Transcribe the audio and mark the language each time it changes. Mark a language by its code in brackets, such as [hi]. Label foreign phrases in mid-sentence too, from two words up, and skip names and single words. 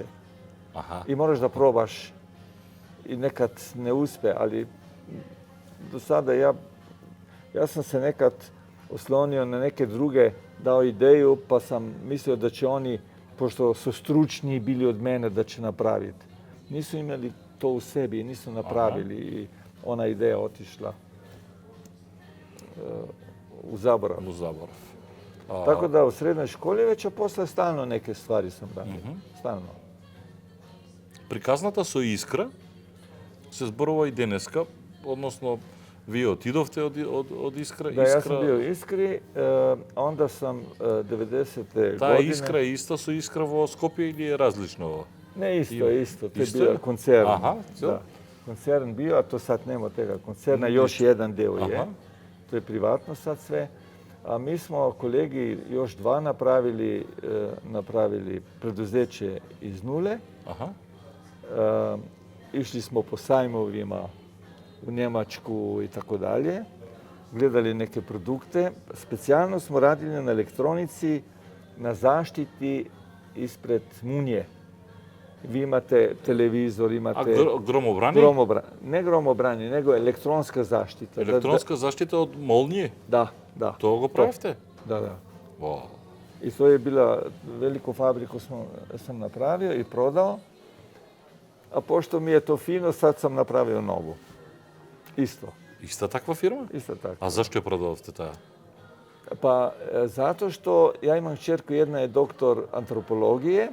[sr] I moraš da probaš i nekad ne uspe, ali do sada ja sam se nekad oslonio na neke druge, dao ideju, pa sam mislio da će oni, pošto su stručniji bili od mene, da će napraviti. Nisu imali to u sebi, nisu napravili i ona ideja otišla u zaborav. Tako da u srednjoj školi već, a posle stalno neke stvari sam radio. Stalno. [mk] Приказната со Искра се зборува и денеска, односно вие отидовте од Искра. [sr] Da, ja sam bio u Iskri, onda sam 90. godine... [mk] Таа Искра е иста со Искра во Скопје или е различно ова? [sr] Ne, isto. To je bio koncern. Da. Koncern bio, a to sad nema tega koncerna, još jedan deo je. To je privatno sad sve. A mi smo kolegi još dva napravili preduzeće iz nule. Išli smo po sajmovima u Njemačku i tako dalje. Gledali neke produkte. Specijalno smo radili na elektronici, na zaštiti ispred munje. Vi imate televizor, A imate gromobrani? ne gromobrani, nego elektronska zaštita. Elektronska zaštita od molnije? Da. [mk] To го правите? [sr] Da. Wow. I to je bila, veliku fabriku sam napravio i prodao. A pošto mi je to fino, sad sam napravio novu. Isto. Ista takva firma? Isto tako. A zašto je prodavate tая? Pa zato što ja imam kćerku, jedna je doktor antropologije,